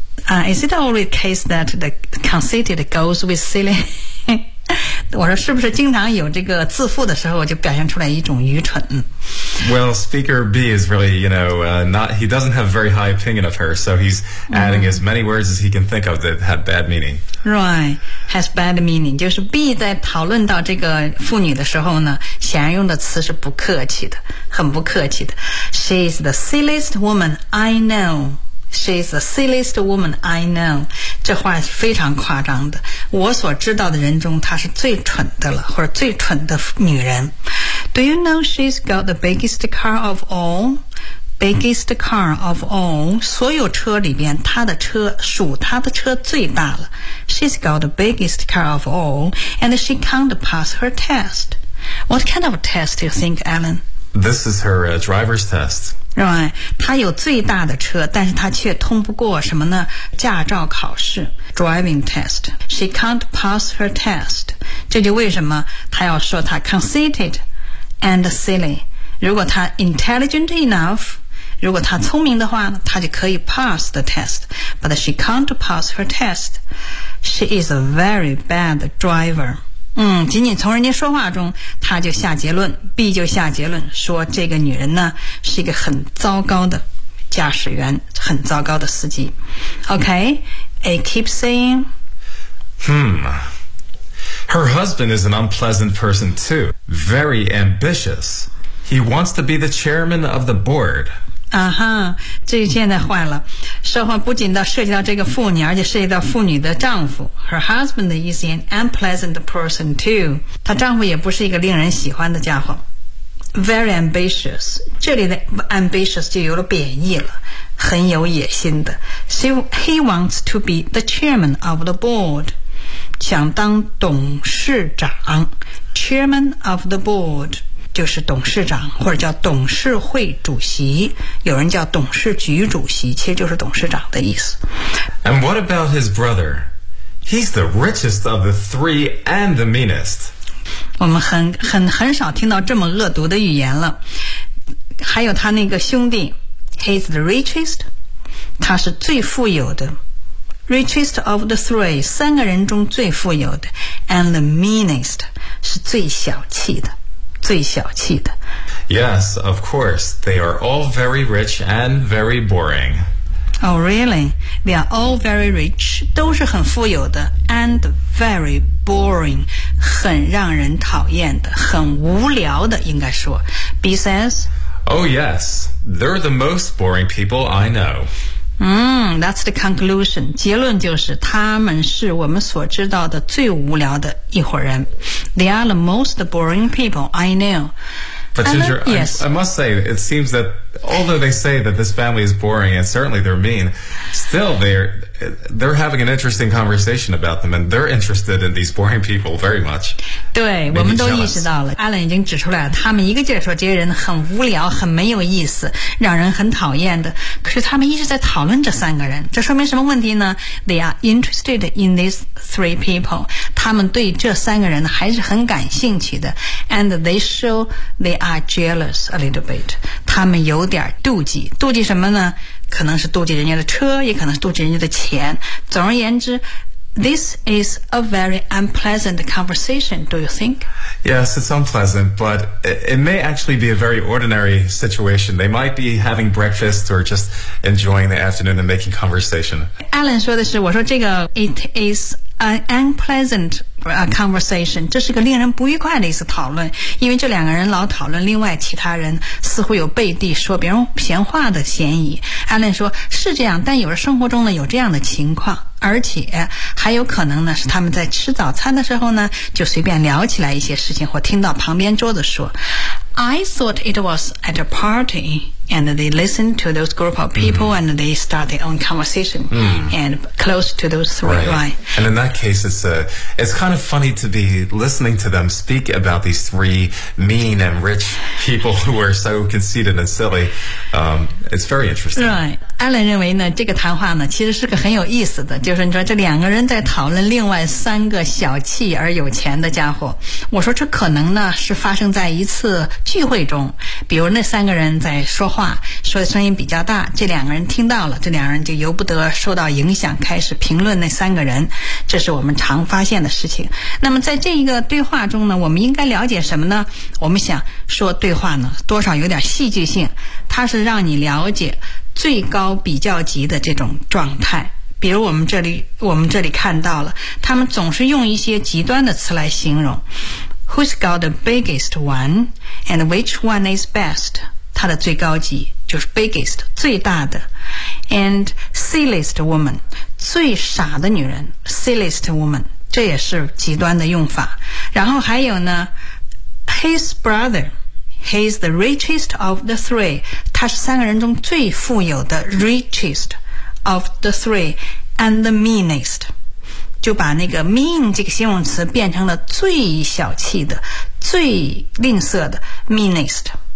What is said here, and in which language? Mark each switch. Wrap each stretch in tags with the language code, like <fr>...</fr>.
<en>Is it always the case that the conceited goes with silly？</en> <zh>我说是不是经常有这个自负的时候就表现出来一种愚蠢。</zh> <en>Well, speaker B is really, you know, he doesn't have a very high opinion of her, so he's adding as many words as he can think of that have bad meaning. Right, has bad meaning.</en> <zh>就是 B 在讨论到这个妇女的时候呢，显然用的词是不客气的，很不客气的。</zh> <en>She is the silliest woman I know. She's the silliest woman I know.</en> <zh>这话是非常夸张的。我所知道的人中，她是最蠢的了，或者最蠢的女人。</zh> <en>Do you know she's got the biggest car of all? Biggest car of all.</en> <zh>所有车里边，她的车属她的车最大了。</zh> <en>She's got the biggest car of all, and she can't pass her test. What kind of test do you think, Alan? This is her, driver's test.</en> <zh>Right, 她有最大的车，但是她却通不过什么呢？驾照考试</zh> <en>，driving test. She can't pass her test.</en> <zh>这就为什么她要说她</zh> <en>conceited and silly.</en> <zh>如果她</zh> <en>intelligent enough,</en> <zh>如果她聪明的话，她就可以</zh> <en>pass the test. But she can't pass her test. She is a very bad driver.</en> <zh>仅仅从人家说话中，他就下结论 ，B 就下结论，说这个女人呢是一个很糟糕的驾驶员，很糟糕的司机。</zh> <en>Okay, A keeps saying, Her husband is an unpleasant person too. Very ambitious. He wants to be the chairman of the board.</en> <zh>这现在坏了，说话不仅到涉及到这个妇女，而且涉及到妇女的丈夫。</zh> <en>Her husband is an unpleasant person too.</en> <zh>她丈夫也不是一个令人喜欢的家伙。</zh> <en>Very ambitious.</en> <zh>这里的 ambitious 就有了贬义了，很有野心的。</zh> <en>So he wants to be the chairman of the board.</en> <zh>想当董事长。</zh> <en>Chairman of the board.</en> <zh>就是董事长或者叫董事会主席，有人叫董事局主席，其实就是董事长的意思。</zh> <en>And what about his brother? He's the richest of the three and the meanest.</en> <zh>我们很少听到这么恶毒的语言了。还有他那个兄弟，</zh> <en>He's the richest.</en> <zh>他是最富有的。</zh> <en>Richest of the three,</en> <zh>三个人中最富有的。</zh> <en>And the meanest,</en> <zh>是最小气的。最小气的。</zh> <en>Yes, of course. They are all very rich and very boring. Oh, really? They are all very rich.</en> <zh>都是很富有的</zh> <en>and very boring.</en> <zh>很让人讨厌的，很无聊的，应该说。</zh> <en>B says, Oh, yes. They're the most boring people I know. That's the conclusion.</en> <zh>结论就是他们是我们所知道的最无聊的一伙人。</zh> <en>They are the most boring people I know. But Ginger, yes. I must say, it seems that although they say that this family is boring and certainly they're mean, still they're having an interesting conversation about them and they're interested in these boring people very much.</en> <zh>对，我们都意识到了。 Alan 已经指出来了，他们一个劲儿说这些人很无聊，很没有意思，让人很讨厌的。可是他们一直在讨论这三个人，这说明什么问题呢？</zh> <en>They are interested in these three people.</en> <zh>他们对这三个人还是很感兴趣的。</zh> <en>And they show they are jealous a little bit.</en> <zh>他们有点妒忌，妒忌什么呢？可能是妒忌人家的车，也可能是妒忌人家的钱。总而言之</zh> <en>This is a very unpleasant conversation, do you think? Yes, it's unpleasant, but it may actually be a very ordinary situation. They might be having breakfast or just enjoying the afternoon and making conversation.</en> <zh>Alan 说的是，我说这个</zh> <en>it is an unpleasant conversation.</en> <zh>这是个令人不愉快的一次讨论，因为这两个人老讨论另外其他人，似乎有背地说别人闲话的嫌疑。 Alan 说是这样，但有时生活中呢有这样的情况，而且还有可能呢是他们在吃早餐的时候呢就随便聊起来一些事情，或听到旁边桌子说</zh> <en>I thought it was at a party and they listened to those group of people、</en> <zh>mm-hmm.</zh> <en>and they start their own conversation、</en> <zh>mm-hmm.</zh> <en>and close to those three right. right. And in that case it's kind of funny to be listening to them speak about these three mean and rich people who are so conceited and silly. It's very interesting. Right.</en> <zh>Alan 认为呢这个谈话呢其实是个很有意思的，就是你说这两个人在讨论另外三个小气而有钱的家伙。我说这可能呢是发生在一次聚会中，比如那三个人在说话，说的声音比较大，这两个人听到了，这两个人就由不得受到影响，开始评论那三个人。这是我们常发现的事情。那么在这一个对话中呢，我们应该了解什么呢？我们想说对话呢，多少有点戏剧性，它是让你了解最高比较级的这种状态。比如我们这里看到了，他们总是用一些极端的词来形容。</zh> <en>Who's got the biggest one? And which one is best?</en> <zh>它的最高级就是 biggest 最大的</zh> <en>and silliest woman</en> <zh>最傻的女人</zh> <en>silliest woman</en> <zh>这也是极端的用法然后还有呢</zh> <en>his brother he's the richest of the three</en> <zh>他是三个人中最富有的</zh> <en>richest of the three and the meanest</en> <zh>就把那个 mean 这个形容词变成了最小气的最吝啬的 meanest</zh>